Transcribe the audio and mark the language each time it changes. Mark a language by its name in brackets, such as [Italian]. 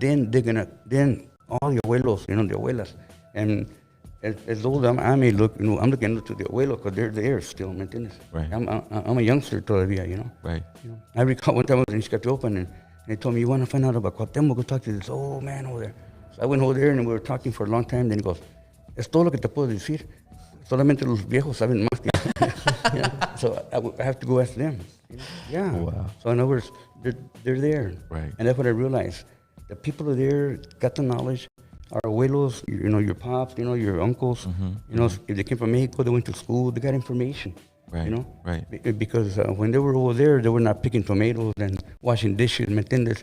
[English] Then all the abuelos, you know, the abuelas, and as old I may look, you know, I'm looking to the abuelos because they're there still, [Spanish] ¿me entiendes? [English] Right. I'm a youngster [Spanish] todavía, [English] you know. Right. You know, I recall one time I was in Xcatiopan and they told me, you want to find out about Cuauhtémoc, go talk to this old man over there. So I went over there and we were talking for a long time. [Spanish] Then he goes, es todo lo que te puedo decir. Solamente los viejos saben más que [English] you know? So I have to go ask them. You know? Yeah. Wow. So in other words, they're there. Right. And that's what I realized. The people are there, got the knowledge. Our abuelos, you know, your pops, you know, your uncles, you know, if they came from Mexico, they went to school, they got information. Right. You know? Right. Because when they were over there, they were not picking tomatoes and washing dishes, [Spanish] ¿me entiendes?